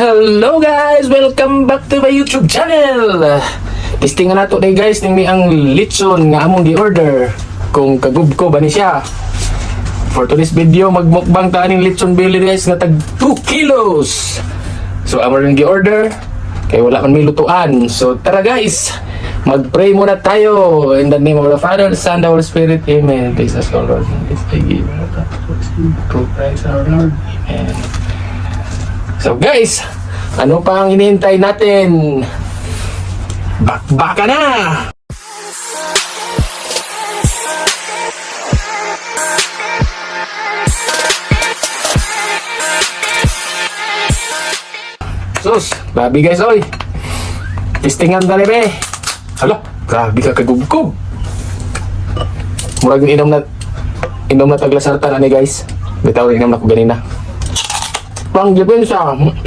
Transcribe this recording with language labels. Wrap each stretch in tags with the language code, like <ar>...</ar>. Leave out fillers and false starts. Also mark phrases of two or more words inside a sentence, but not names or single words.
<en>Hello guys! Welcome back to my YouTube channel!</en> <ceb>Testingan nato day guys, tingni ang litson nga among gi-order kung kagubko ba ni siya.</ceb> <en>For today's video,</en> <ceb>magmukbang ta ning litson belly guys nga tag 2 kilos. So among ring gi-order kay wala man may lutuan.</ceb> <tl>So tara guys, mag-pray muna tayo</tl> <en>in the name of the Father, the Son, the Holy Spirit. Amen. Please ask our Lord. Please give through Christ our Lord. Amen.</en> <tl>So guys, ano pa ang hinihintay natin?</tl> <ceb>Bakbaka na! Sus, grabe guys oy. Testingan tali be. Hala, grabe ka kagubkob. Murag inom na taglasartan ani guys. Bitaw inom na ko ganina. Pang depensa.</ceb>